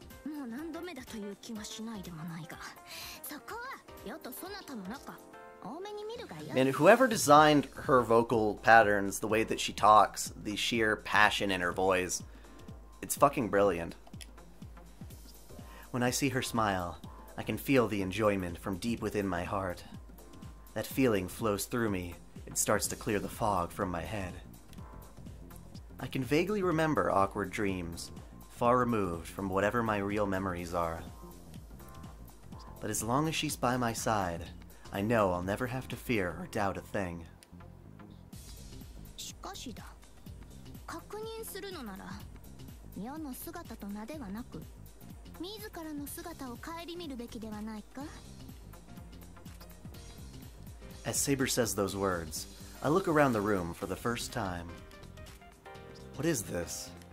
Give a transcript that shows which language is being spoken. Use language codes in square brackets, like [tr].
[ja] もう何度目だという気はしないでもないが、そこは世とそなたの仲、多めに見るがよい。 [en] Man, whoever designed her vocal patterns, the way that she talks, the sheer passion in her voice, it's fucking brilliant. When I see her smile, I can feel the enjoyment from deep within my heart. That feeling flows through me and starts to clear the fog from my head. I can vaguely remember awkward dreams, far removed from whatever my real memories are. But as long as she's by my side, I know I'll never have to fear or doubt a thing. [ja] しかしだ。確認するのなら、世の姿と名ではなく、自らの姿を顧みるべきではないか? [en] As Saber says those words, I look around the room for the first time. What is this?